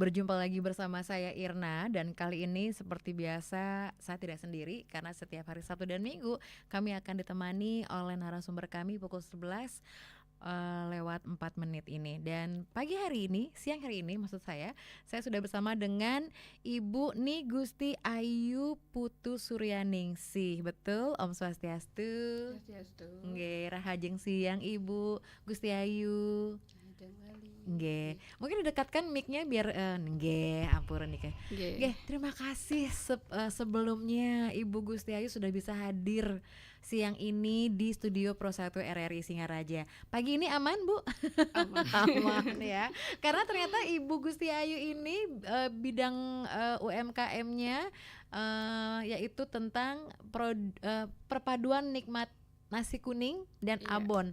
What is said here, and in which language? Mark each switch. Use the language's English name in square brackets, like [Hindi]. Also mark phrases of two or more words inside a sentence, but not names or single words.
[Indonesian] Berjumpa lagi bersama saya Irna, dan kali ini seperti biasa saya tidak sendiri karena setiap hari Sabtu dan Minggu kami akan ditemani oleh narasumber kami pukul 11 lewat 4 menit ini. Dan pagi hari ini, siang hari ini maksud saya sudah bersama dengan Ibu Ni Gusti Ayu Putu Suryaningsih. Betul, [Balinese] Om Swastiastu. Swastiastu. Nggih, rahajeng siang Ibu Gusti Ayu. Nggih, [Indonesian] mungkin didekatkan mic-nya biar nggih, ampun nih. [Balinese] Nggih, [Indonesian] terima kasih sebelumnya Ibu Gusti Ayu sudah bisa hadir siang ini di studio Pro 1 RRI Singaraja. Pagi ini aman, Bu? Aman ya. Karena ternyata Ibu Gusti Ayu ini bidang UMKM-nya yaitu tentang perpaduan nikmat nasi kuning dan abon.